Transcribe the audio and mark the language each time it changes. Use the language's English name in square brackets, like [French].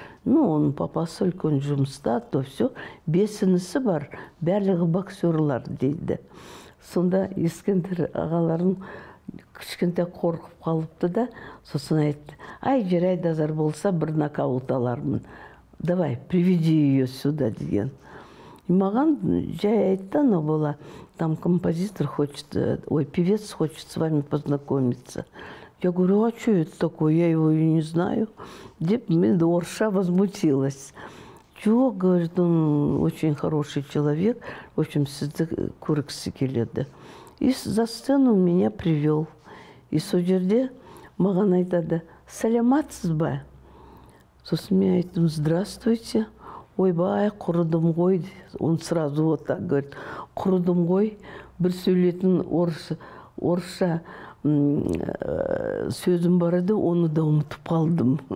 [Kazakh] Ну, оның папасы үлкен жұмыста, то все. 5 інісі бар, барлығы боксерлар дейді. Сонда Ескендір ағаларым кішкентай қорқып қалыпты да, сосын айтты, ай, жарайды азар болса бір нокаут алармын. [Russian] Давай, приведи ее сюда деген. [Kazakh] И маған жай айтты, [Russian] но была, там композитор хочет, ой, певец хочет с вами познакомиться. Я говорю, а что это такое? Я его и не знаю. [Kazakh] Деп мен орысша [Russian] возмутилась. Чего, говорит, он очень хороший человек, в общем, [Kazakh] сізді көргісі келеді. [Russian] И за сцену меня привел. [Kazakh] И сол жерде маған айтады, саламатсыз ба? Сосын мен айттым, здравствуйте. Ойбай, құрыдым ғой. [Russian] Он сразу вот так говорит, [Kazakh] құрыдым ғой. Бір сөйлейтін орысша сөзім бар еді, оны да ұмытып қалдым.